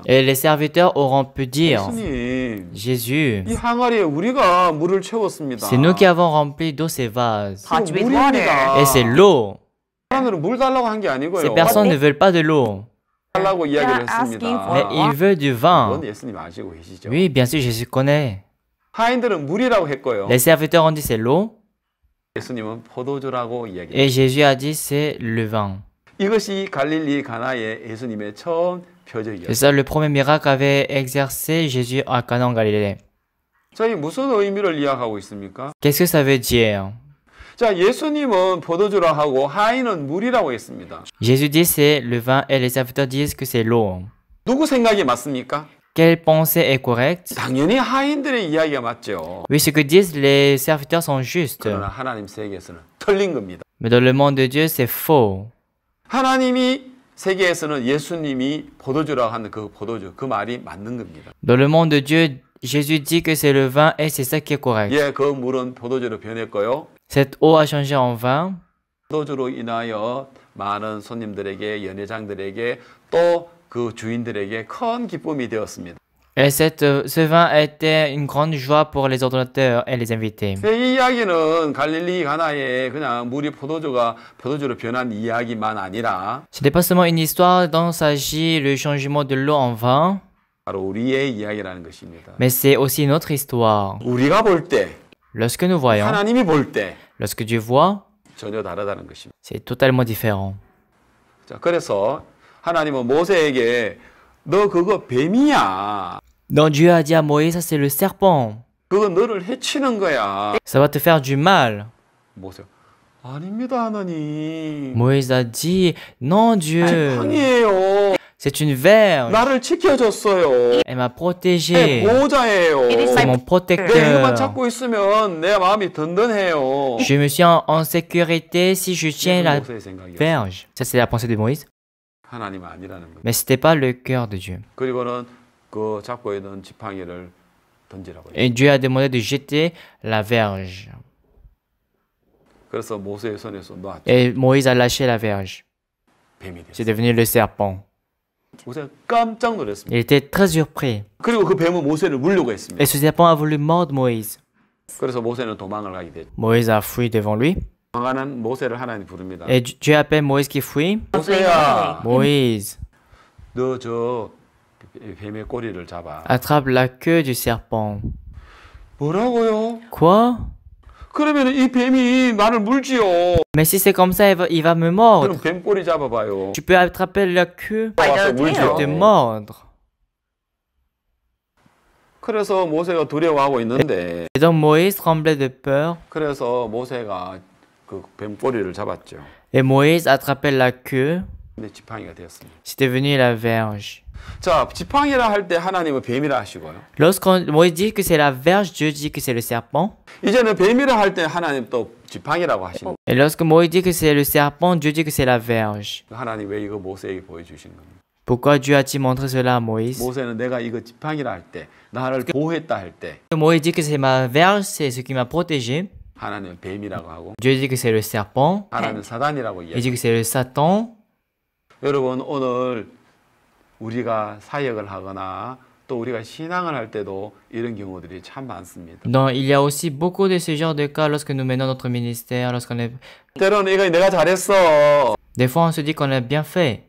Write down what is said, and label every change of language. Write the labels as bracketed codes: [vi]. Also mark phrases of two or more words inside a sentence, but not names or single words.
[fr] Et les serviteurs auront pu dire, [ko] 예수님, [fr] Jésus, [ko] 이 항아리에 우리가 물을 채웠습니다. [fr] c'est nous qui avons rempli d'eau ces vases. Hot with [ko] 물입니다. [fr] Et c'est l'eau. [ko] 사람들은 물 달라고 한 게 아니고요. [fr] Ces personnes ne veulent pas de l'eau, [ko] 달라고 이야기를 They're asking 했습니다. [fr] mais ils veulent du vin. [ko] 그건 예수님 아시고 계시죠? [fr] Oui, bien sûr, Jésus connaît. [ko] 하인들은 물이라고 했고요. [fr] Les serviteurs ont dit c'est l'eau, [ko] 예수님은 포도주라고 이야기했어요. [fr] et Jésus a dit c'est le vin. [ko] 이것이 갈릴리 가나의 예수님의 처음 [fr] C'est [ko] 표적이었어요. [fr] ça le premier miracle qu'avait exercé Jésus à Cana en Galilée. [ko] 저희 무슨 의미를 이야기하고 있습니까? [fr] Qu'est-ce que ça veut dire? [ko] 자, 예수님은 포도주라 하고 하인은 물이라고 했습니다. [fr] Jésus dit c'est le vin et les serviteurs disent que c'est l'eau. [ko] 누구 생각이 맞습니까? [fr] Quelle pensée est correcte? [ko] 당연히 하인들의 이야기가 맞죠. [fr] Oui, ce que disent les serviteurs sont justes. [ko] 그러나 하나님 세계에서는 틀린 겁니다. [fr] Mais dans le monde de Dieu, c'est faux. [ko] 하나님이 세계에서는 예수님이 포도주라고 하는 그 포도주, 그 말이 맞는 겁니다. [fr] Dans le monde de Dieu, Jésus dit que c'est le vin et c'est ça qui est correct. [ko] 예, 그 물은 포도주로 변했고요. [fr] Cette eau a changé en vin. [ko] 포도주로 인하여 많은 손님들에게, 연회장들에게 또 그 주인들에게 큰 기쁨이 되었습니다. [fr] Et ce vin était une grande joie pour les ordonnateurs et les invités. [ko] 이 이야기는 갈릴리 가나에 그냥 물이 포도주로 변한 이야기만 아니라 [fr] Ce n'est pas seulement une histoire dont s'agit le changement de l'eau en vin, [ko] 바로 우리의 이야기라는 것입니다. [fr] mais c'est aussi une autre histoire. [ko] 우리가 볼 때, [fr] Lorsque nous voyons, [ko] 하나님이 볼 때 [fr] lorsque Dieu voit, [ko] 전혀 다르다는 것입니다. [fr] c'est totalement différent. [ko] 자, 그래서 하나님은 모세에게 너 그거 뱀이야. [fr] Donc Dieu a dit à Moïse, ça c'est le serpent. [ko] 그거 너를 해치는 거야. [fr] Ça va te faire du mal. [ko] 모세, 아닙니다, 하나님. [fr] Moïse a dit, non Dieu, [ko] 지팡이에요. [fr] c'est une verge. [ko] 나를 지켜줬어요. [fr] Elle m'a [ko] 내 [fr] protégé. [ko] 보호자예요. [fr] C'est mon [ko] 내 이것만 [fr] protecteur. [ko] 잡고 있으면 내 마음이 든든해요. [fr] Je me suis en sécurité si je tiens la [ko] 모세의 생각이었어요. [fr] verge. Ça, c'est la pensée de Moïse. [ko] 하나님 아니라는 거예요. [fr] Mais c'était pas le cœur de Dieu. [ko] 그리고는 그 잡고 있는 지팡이를 던지라고 해요. [fr] Et Dieu a demandé de jeter la verge. [ko] 그래서 모세의 손에서 놔 [fr] Et Moïse a lâché la verge. [ko] 뱀이 [fr] C'est [ko] 됐어요. [fr] devenu le serpent. [ko] 모세가 깜짝 놀랐습니다. [fr] Il était très surpris. [ko] 그리고 그 뱀은 모세를 물려고 했습니다. [fr] Et ce serpent a voulu mordre Moïse. [ko] 그래서 모세는 도망을 가게 됐죠. [fr] Moïse a fui devant lui. [ko] 도망하는 모세를 하나님 부릅니다. [fr] Et Dieu appelle Moïse qui fuit. [ko] 모세야, [fr] Moïse, [ko] 너 저 뱀의 꼬리를 잡아. [fr] attrape la queue du serpent. [ko] 뭐라고요? [fr] Quoi? [ko] 그러면 이 뱀이 나를 물지요. [fr] Mais si c'est comme ça, il va me mordre. [ko] 그럼 뱀 꼬리 잡아봐요. [fr] Tu peux attraper la queue [ko] 와서 I don't 물죠. [fr] et te mordre. [ko] 그래서 모세가 두려워하고 있는데, [fr] Et donc Moïse tremblait de peur. [ko] 그래서 모세가 그 뱀 꼬리를 잡았죠. [fr] Et Moïse attrapait la queue. [ko] 근데 지팡이가 되었습니다. [fr] C'est devenu la verge. [ko] 자, 지팡이라 할 때 하나님은 뱀이라 하시고요. [fr] Lorsqu'on Moïse dit que c'est la verge, Dieu dit que c'est le serpent. [ko] 이제는 뱀이라 할 때 하나님 또 지팡이라고 하시는 [fr] Et lorsque Moïse dit que c'est le serpent, Dieu dit que c'est la verge. [ko] 거예요. 하나님 왜 이거 모세에게 보여주신 겁니까? [fr] Pourquoi Dieu a-t-il montré cela à Moïse? [ko] 모세는 내가 이거 지팡이라 할 때, 나를 보호했다 할 때, [fr] Moïse dit que c'est ma verge, c'est ce qui m'a protégé. [ko] 하나님은 뱀이라고 하고, [fr] Dieu dit que c'est le serpent. [ko] 하나님은 사단이라고 [fr] Il [ko] 이야기해요. [fr] dit que c'est le Satan. [ko] 여러분, 오늘 우리가 사역을 하거나 또 우리가 신앙을 할 때도 이런 경우들이 참 많습니다. [fr] Donc, il y a aussi beaucoup de ce genre de cas lorsque nous menons notre ministère, lorsqu'on est... [ko] 때로는 이거 내가 잘했어. [fr] Des fois, on se dit qu'on a bien fait,